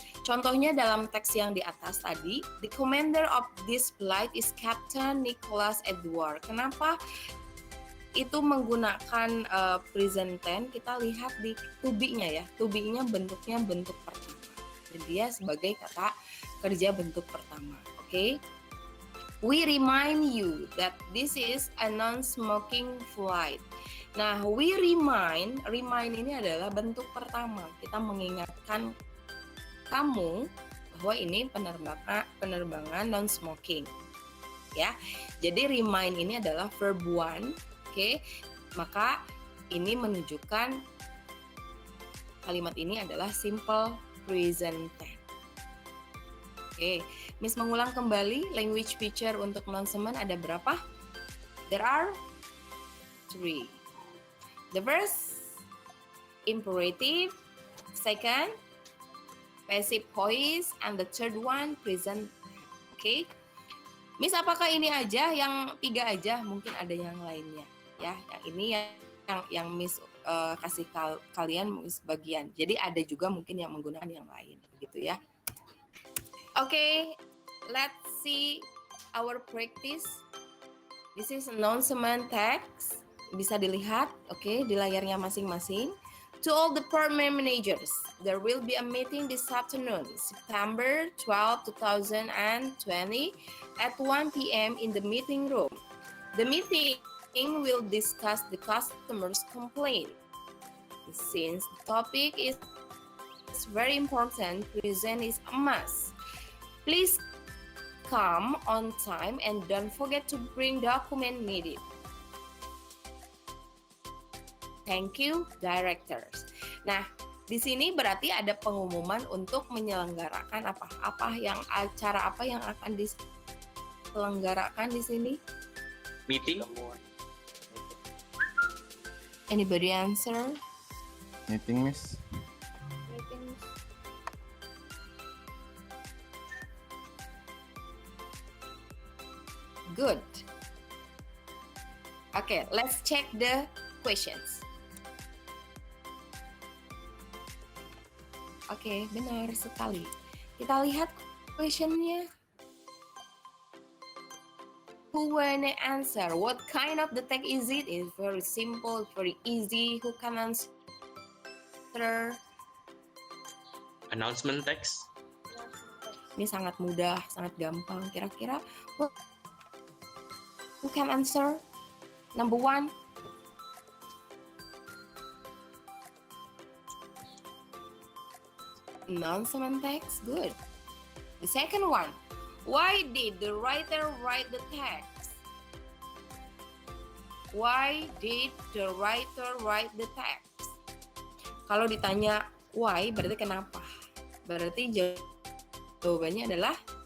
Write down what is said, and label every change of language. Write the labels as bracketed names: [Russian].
[Indonesian] Contohnya dalam teks yang di atas tadi, [English] the commander of this flight is Captain Nicholas Edward. [Indonesian] Kenapa itu menggunakan present tense? Kita lihat di to be-nya ya. To be-nya bentuknya bentuk pertama. Jadi dia sebagai kata kerja bentuk pertama. Oke. [English] We remind you that this is a non-smoking flight. [Indonesian] Nah, [English] we remind [Indonesian] ini adalah bentuk pertama. Kita mengingatkan kamu bahwa ini penerbangan non-smoking. Ya. Jadi remind ini adalah verb 1. Oke. Maka ini menunjukkan kalimat ini adalah simple present tense. Oke, Miss mengulang kembali language feature untuk announcement ada berapa? [English] There are 3. The first, imperative. Second, passive voice. And the third one, present. [Indonesian] Oke, Miss apakah ini aja? Yang 3 aja? Mungkin ada yang lainnya. Ya, yang ini yang Miss kasih kalian sebagian. Jadi ada juga mungkin yang menggunakan yang lain, begitu ya. [English] Okay, let's see our practice. This is announcement text. [Indonesian] Bisa dilihat, okay, di layarnya masing-masing. [English] To all department managers, there will be a meeting this afternoon, September 12, 2020, at 1 p.m. in the meeting room. The meeting will discuss the customer's complaint. Since the topic is very important, present is a must. Please come on time and don't forget to bring document needed. Thank you, directors. [Indonesian] Nah, di sini berarti ada pengumuman untuk menyelenggarakan acara apa yang akan diselenggarakan di sini. [English] Meeting. Anybody answer? Meeting, Miss. Meetings. Good. Okay, let's check the questions. [Indonesian] Oke, benar sekali. Kita lihat questionnya. [English] Who wanna answer? What kind of the text is it? It's very simple, very easy. Who can answer? Announcement text. [Indonesian] Ini sangat mudah, sangat gampang. [English] Kira-kira who can answer? Number one. Announcement text, good. The second one, why did the writer write the text? Why did the writer write the text? [Indonesian] Kalau ditanya why, berarti kenapa? Berarti jawabannya adalah